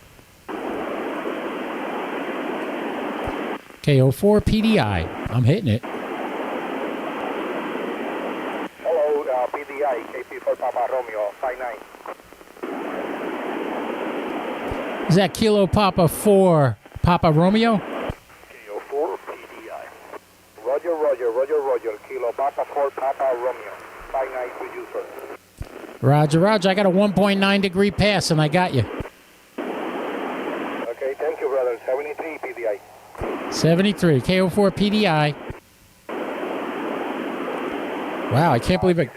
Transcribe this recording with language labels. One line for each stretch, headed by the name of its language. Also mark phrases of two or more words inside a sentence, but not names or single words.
English: KO4 PDI. I'm hitting it. Hello, PDI, KP4 Papa Romeo, 59. Is that Kilo Papa 4 Papa Romeo? KO4 PDI. Roger, Kilo Papa 4 Papa Romeo, 59 to you, sir. Roger. I got a 1.9 degree pass, and I got you. Okay, thank you, brother. 73 PDI. 73, KO4 PDI. Wow, I can't believe it.